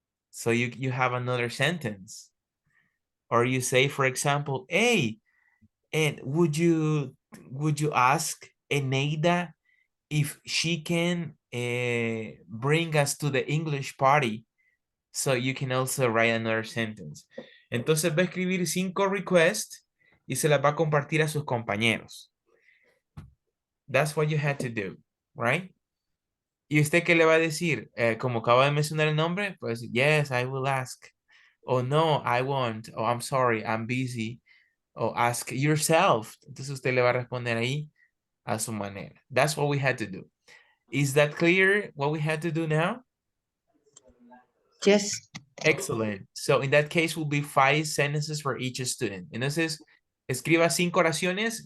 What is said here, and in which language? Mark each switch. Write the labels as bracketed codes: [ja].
[en] So you have another sentence. Or you say, for example, hey, and would you ask Eneida if she can bring us to the English party? So you can also write another sentence. [es] Entonces va a escribir 5 requests y se las va a compartir a sus compañeros. [en] That's what you had to do, right? [es] ¿Y usted qué le va a decir? Como acaba de mencionar el nombre, pues, [en] yes, I will ask. Oh, no, I won't. Oh, I'm sorry, I'm busy. O ask yourself. [es] Entonces usted le va a responder ahí a su manera. [en] That's what we had to do. Is that clear what we had to do now? Yes. Excellent. So in that case will be 5 sentences for each student. [es] Entonces, escriba 5 oraciones.